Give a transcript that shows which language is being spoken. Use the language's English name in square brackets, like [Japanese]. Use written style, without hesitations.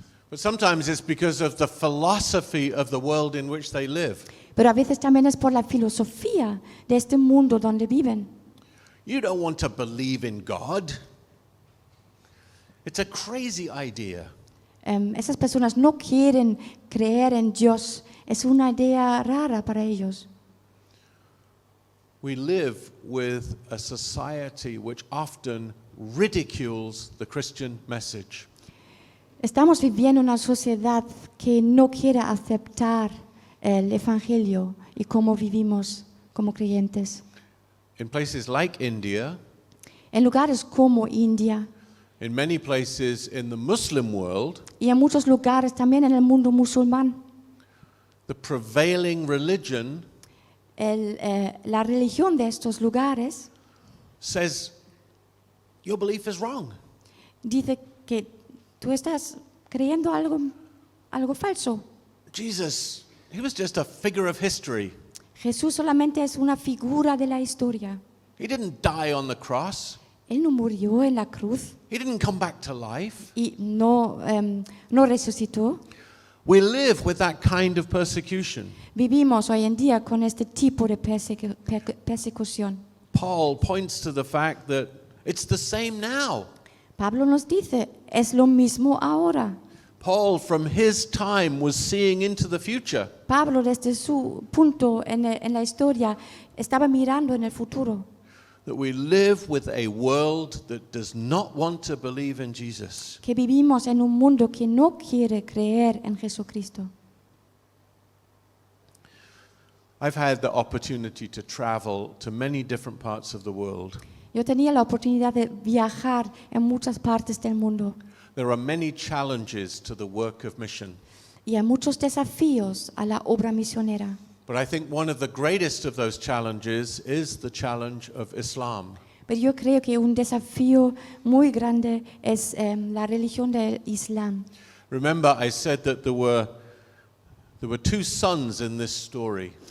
[English] But sometimes it's because of the philosophy of the world in which they live. [Spanish] pero a veces también es por la filosofía de este mundo donde viven. [English] You don't want to believe in God. It's a crazy idea. [Spanish] Esas personas no quieren creer en Dios. Es una idea rara para ellos. [English] We live with a society which often ridicules the Christian message. [Spanish] Estamos viviendo en una sociedad que no quiere aceptar el Evangelio y cómo vivimos como creyentes. [English] In places like India, [Spanish] En lugares como India [English] in many places in the Muslim world, [Spanish] y en muchos lugares también en el mundo musulmán, [English] the prevailing religion [Spanish] la religión de estos lugares [English] says your belief is wrong. [Spanish] dice que tú estás creyendo algo falso. [English] Jesus, he was just a figure of history. [Spanish] Jesús solamente es una figura de la historia. [English] He didn't die on the cross. [Spanish] Él no murió en la cruz [English] He didn't come back to life. [Spanish] y no resucitó. [English] We live with that kind of persecution. [Spanish] Vivimos hoy en día con este tipo de persecución. [English] Paul points to the fact that it's the same now. [Spanish] Pablo nos dice, es lo mismo ahora. [English] Paul, from his time, was seeing into the future. [Spanish] Pablo, desde su punto en la historia, estaba mirando en el futuro. [English] That we live with a world that does not want to believe in Jesus. [Spanish] Que vivimos en un mundo que no quiere creer en Jesucristo. [English] I've had the opportunity to travel to many different parts of the world. [Spanish] Yo tenía la oportunidad de viajar en muchas partes del mundo [English] There are many challenges to the work of mission. [Spanish] y hay muchos desafíos a la obra misionera. [English] But I think one of the greatest of those challenges is the challenge of Islam. [Spanish] Pero yo creo que un desafío muy grande es la religión del Islam. [English] Remember, I said that there were two sons in this story.